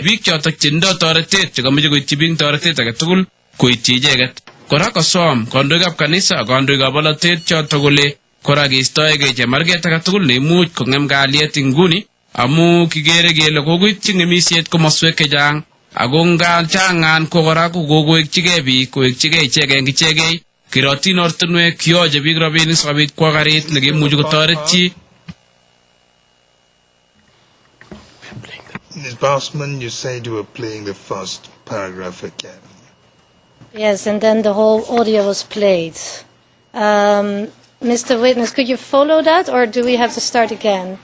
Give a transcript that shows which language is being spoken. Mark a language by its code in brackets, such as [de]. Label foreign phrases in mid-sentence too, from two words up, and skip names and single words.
[kln] bik chotok chetindo toretet chekameche koityi bik toretet age tugul koityi icheget kora kosom kandoikab kanisa kandoikab bolotet chotok kole kora keistoegei chemarget age tugul neimuch kongem kalyet inguni amu kigere kele kokoityi ng'emisiet komoswek chechang ako ngachangan ko kora kokoekchigei bik koekchigei ichegei eng ichegei kirotin ortinwek kiyoche bik rabinik sikobit kwo karit nekimuchi kotoret chi. [en] Ms. Bossman, you said you were playing the first paragraph again. Yes, and then the whole audio was played. Mr. Witness, could you follow that, or do we have to start again?